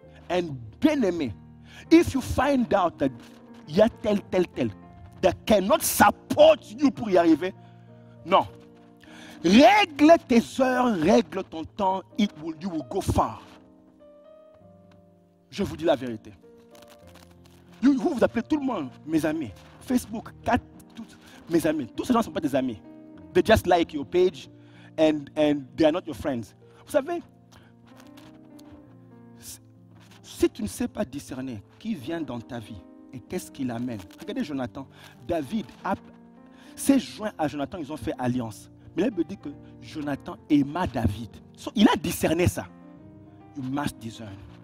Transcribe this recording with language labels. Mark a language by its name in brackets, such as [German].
[English] And bien aimé, if you find out that [French] il y a tel, [English] that cannot support you [French] pour y arriver, non. Règle tes heures, règle ton temps, [English] you will go far. [French] Je vous dis la vérité. Vous appelez tout le monde mes amis. Facebook, mes amis. Tous ces gens ne sont pas des amis. [English] They just like your page and they are not your friends. [French] Vous savez, si tu ne sais pas discerner qui vient dans ta vie et qu'est-ce qui l'amène. Regardez Jonathan. David s'est joint à Jonathan, ils ont fait alliance. Mais là, il me dit que Jonathan aima David. Il a discerné ça. [English] You must discern.